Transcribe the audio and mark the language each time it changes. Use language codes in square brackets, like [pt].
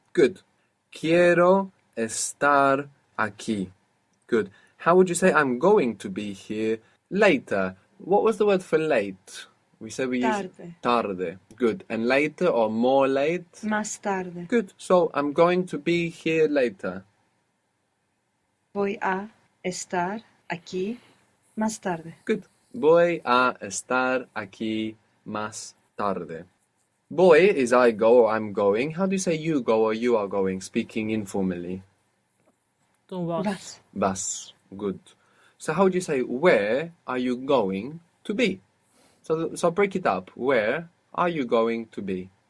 [en] Good. [es] Quiero estar Aquí. Good. [en] How would you say I'm going to be here later? What was the word for late? We said we use [es] Tarde. tarde. [en] Good. And later or more late? [es] Más tarde. [en] Good. So I'm going to be here later. [es] Voy a estar aquí más tarde. [en] Good. [es] Voy a estar aquí más tarde. Voy [en] is I go or I'm going. How do you say you go or you are going, speaking informally? [es] Tu vas. Vas. Vas. [en] Good. So how would you say where are you going to be? So break it up. Where are you going to be?